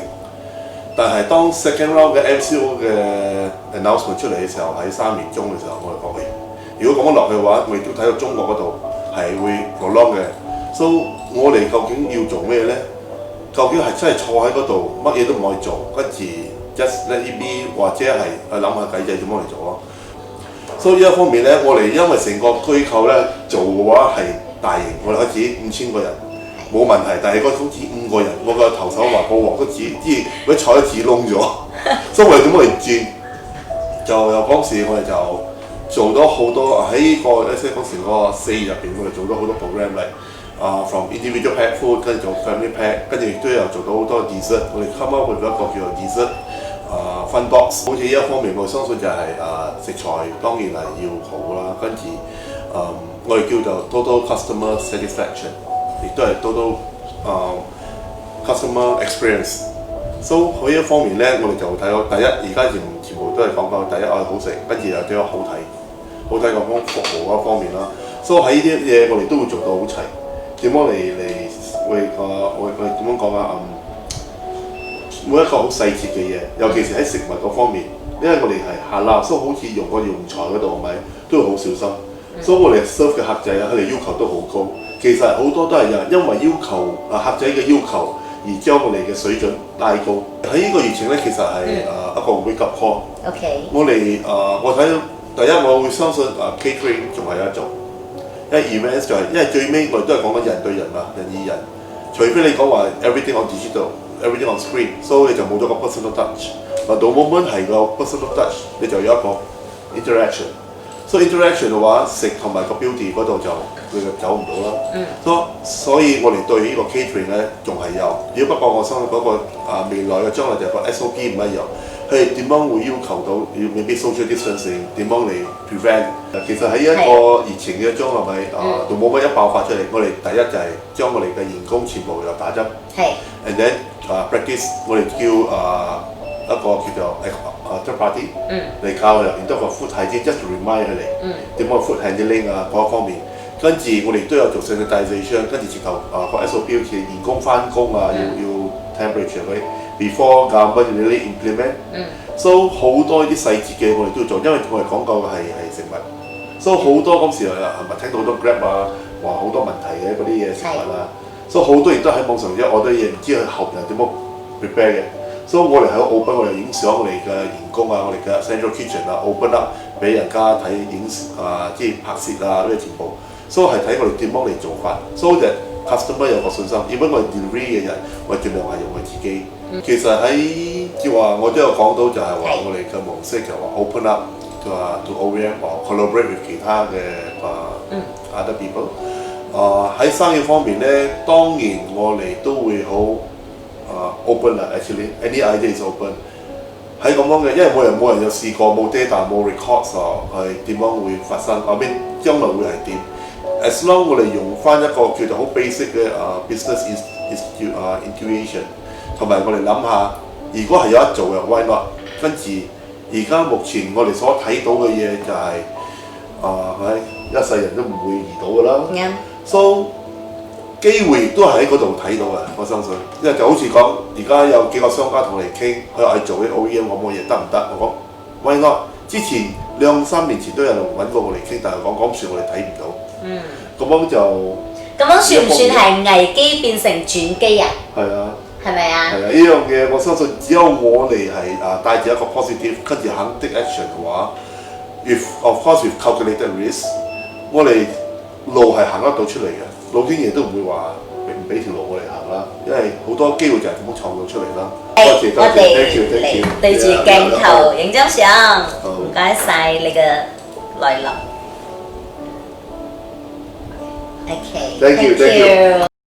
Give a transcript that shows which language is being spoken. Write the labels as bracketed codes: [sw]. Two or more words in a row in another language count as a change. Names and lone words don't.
[yue] 但係當 [en] second round [yue] 嘅 MCO 嘅 announcement 出嚟嘅時候，喺3月中嘅時候，我哋講如果咁樣落去嘅話，我哋都睇到中國嗰度係會落 lock 嘅。所以我哋究竟要做咩咧？究竟係真係坐喺嗰度，乜嘢都唔可以做，跟住 [en] just let it be， [yue] 或者係諗下計仔點樣嚟做咯。所以呢一方面咧，我哋因為成個機構咧做嘅話係大型，我哋開始5000個人冇問題，但係嗰好似5個人，我個頭手話個鑊都紙，啲嗰啲菜都紙燶咗，所以我哋點樣嚟轉？就由嗰時我哋就做咗好多喺個即係嗰時嗰個4月入邊，我哋做咗好多 program 嚟 [en] from individual pack food [yue] 跟住做 [en] family pack， [yue] 跟住亦都有做到好多 dessert， 我哋 [en] come up with [yue] 一個叫做 [en] dessert fun box。 [yue] 好似呢一方面，我相信就係食材當然係要好啦，跟住我哋叫做 [en] total customer satisfaction， [yue] 亦都係 [en] total customer experience。 [yue] So 喺呢一方面咧，我哋就睇到第一，而家全部都係講緊第一好食，跟住又點樣好睇個服務嗰方面啦。所以喺呢啲嘢我哋都會做到好齊。點樣嚟會點樣講啊？每一個好細節嘅嘢，尤其是喺食物嗰方面，因為我哋係下撈，所以好似用個用材嗰度係咪都要好小心。所以我哋 serve 嘅客仔啊，佢哋要求都好高。其實好多都係因為要求客仔嘅要求而將我哋嘅水準拉高。喺呢個疫情咧，其實係一個 [en] wake up call。 [yue] OK。我哋我睇到第一，我會相信catering 仲係有得做。因為 events 就係因為最尾我哋都係講緊人對人啊，人與人。除非你講話 [en] everything on digital。 everything on screen， [yue] 所以你就冇咗個 [en] personal touch。 [yue] 到 moment 係個 [en] personal touch， [yue] 你就有一個 interaction。所以 interaction 嘅話，食同埋個 beauty 嗰度就佢就走唔到啦。所以我哋對呢個 catering 咧仲係有。只不過我相信嗰個未來嘅將來就係個 SOP 唔一樣。佢哋點樣會要求到要未必 [en] social distancing， [yue] 點樣嚟 prevent？其實喺一個疫情嘅將來咪到 moment 一爆發出嚟，我哋第一就係將我哋嘅員工全部又打針。係。 [en] And then practice [yue] 我哋叫一個叫做 [en] third party [yue] 嚟教佢，然之後個 [en] food hygiene just to remind [yue] 佢哋點樣 [en] food handling [yue] 嗰方面。跟住我哋都有做 sanitisation， 跟住直頭個 SOP 好似員工翻工要 temperature 嗰啲 [en] before government really implement。So [yue] 好多啲細節嘅我哋都要做，因為我哋講究嘅係食物。So 好多嗰時係咪聽到好多 Grab 話好多問題嘅嗰啲嘢食物所以好多亦都喺網上我都嘢唔知佢後人點樣 prepare 嘅。所以我哋喺 open， 我哋影相我哋嘅員工我哋嘅 [en] central kitchen open up [yue] 俾人家睇即係拍攝呢啲全部。所以係睇我哋點樣嚟做法。所以就 customer 有個信心。如果我哋 delivery 嘅人，我哋盡量係用佢自己。其實喺即係話我都有講到就係話我哋嘅模式就話 [en] open up to OEM or collaborate with [yue] 其他嘅 [en] other people。 [yue] 喺生意方面咧，當然我哋都會好open 啦。 [en] Actually any idea is open。 [yue] 喺咁樣嘅，因為冇人有試過，冇 data 冇 records 係點樣會發生，後邊將來會係點 ？ [en] As long [yue] 我哋用翻一個叫做好 basic 嘅 [en] business intuition， [yue] 同埋我哋諗下，如果係有得做嘅 [en] why not？ [yue] 跟住而家目前我哋所睇到嘅嘢就係一世人都唔會遇到㗎啦。So 機會都係喺嗰度睇到嘅，我相信。因為就好似講，而家有幾個商家同我哋傾，佢話做啲 OEM 咁嘅嘢得唔得？我講 [en] why not？ [yue] 之前2-3年前都有人揾過我哋傾，但係講算我哋睇唔到。咁樣就咁樣算唔算係危機變成轉機啊？係啊。係咪啊？係啊，呢樣嘢我相信只有我哋係帶住一個 positive， 跟住肯 [en] take action [yue] 嘅話 ， [en] of course with calculated risk， [yue] 我哋路係行得到出嚟嘅。老天爺都唔會話唔俾條路我哋行啦，因為好多機會就係咁樣創造出嚟啦。多謝多謝 ， [en] thank you， [yue] 對住鏡頭影張相，唔該晒你嘅來臨。 OK， [en] Thank you, thank you.